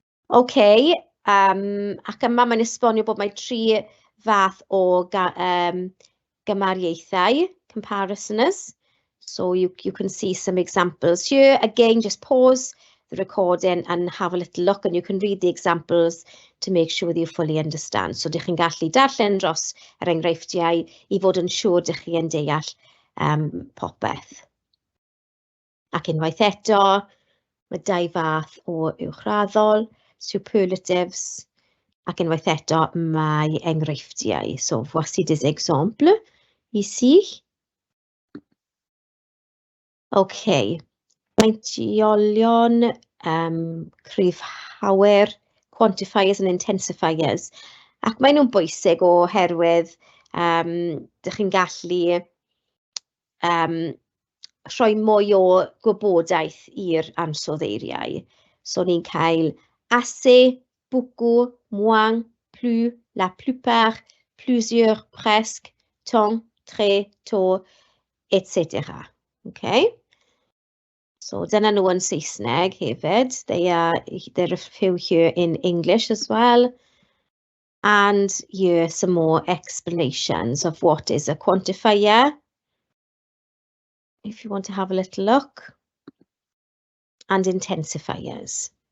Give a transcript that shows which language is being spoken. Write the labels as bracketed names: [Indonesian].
[Welsh] Okay, ac yma mae'n esbonio bod mae 3 fath o gymariaethau, comparisoners. [English] So you can see some examples here. Again, just pause the recording and have a little look, and you can read the examples to make sure that you fully understand. [Welsh] So dych chi'n gallu darllen dros yr enghreifftiau I fod yn siŵr dych chi yn deall popeth. Ac unwaith eto, mae 2 fath o uwchraddol, superlatives, ac unwaith eto mae enghreifftiau. [French] So voici des exemples ici. [English] OK, [Welsh] meintiolion, cryfhawyr, [English] quantifiers and intensifiers. [Welsh] Ac maen nhw'n bwysig oherwydd dych chi'n gallu rhoi mwy o gwybodaeth i'r ansoddeiriau. So ni'n cael [French] assez, beaucoup, moins, plus, la plupart, plusieurs, presque, tant, très, tôt, etc. [English] Okay. [Welsh] So dyna nhw yn Saesneg hefyd. [English] There are a few here in English as well. And here some more explanations of what is a quantifier, if you want to have a little look, and intensifiers.